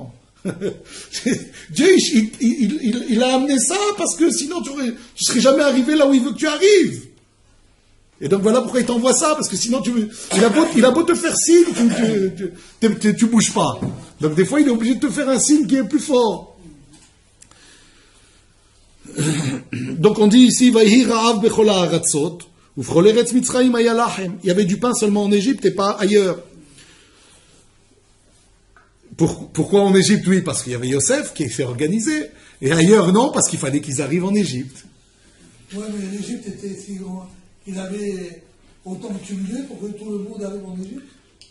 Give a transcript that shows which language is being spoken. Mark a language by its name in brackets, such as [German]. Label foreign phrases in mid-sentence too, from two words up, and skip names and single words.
[French] Dieu, il a amené ça parce que sinon tu serais jamais arrivé là où il veut que tu arrives. Et donc voilà pourquoi il t'envoie ça, parce que sinon il a beau te faire signe, tu bouges pas. Donc des fois il est obligé de te faire un signe qui est plus fort. Donc on dit ici, [Hebrew] ויהי רעב בכל הארצות ובכל ארץ מצרים היה לחם. [French] Il y avait du pain seulement en Égypte et pas ailleurs. Pourquoi en Égypte? Oui, parce qu'il y avait Yosef qui s'est organisé. Et ailleurs, non, parce qu'il fallait qu'ils arrivent en Égypte. Oui, mais l'Égypte était si grand. Il avait autant de cumulé pour que tout le monde arrive en Égypte.